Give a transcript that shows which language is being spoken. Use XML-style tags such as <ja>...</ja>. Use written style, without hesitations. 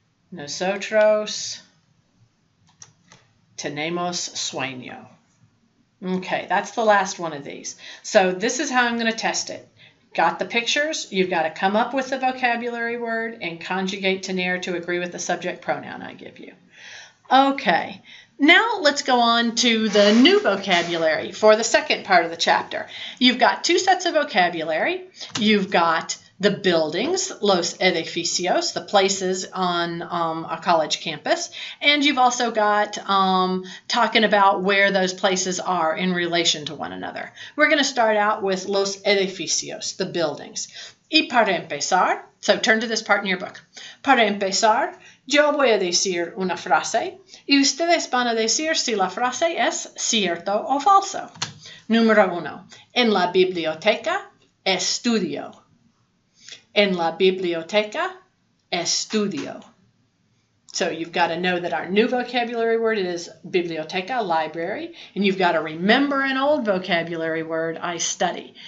<es>Nosotros tenemos sueño.</es> <en>Okay, that's the last one of these. So this is how I'm going to test it. Got the pictures? You've got to come up with the vocabulary word and conjugate tener to agree with the subject pronoun I give you. Okay, now let's go on to the new vocabulary for the second part of the chapter. You've got 2 sets of vocabulary. You've got the buildings, los edificios, the places on a college campus. And you've also got talking about where those places are in relation to one another. We're going to start out with los edificios, the buildings.</en> <es>Y para empezar,</es> <en>so turn to this part in your book.</en> <es>Para empezar, yo voy a decir una frase y ustedes van a decir si la frase es cierto o falso. Número 1. En la biblioteca estudio. En la biblioteca estudio.</es> <en>So you've got to know that our new vocabulary word is biblioteca, library, and you've got to remember an old vocabulary word, I study.</en>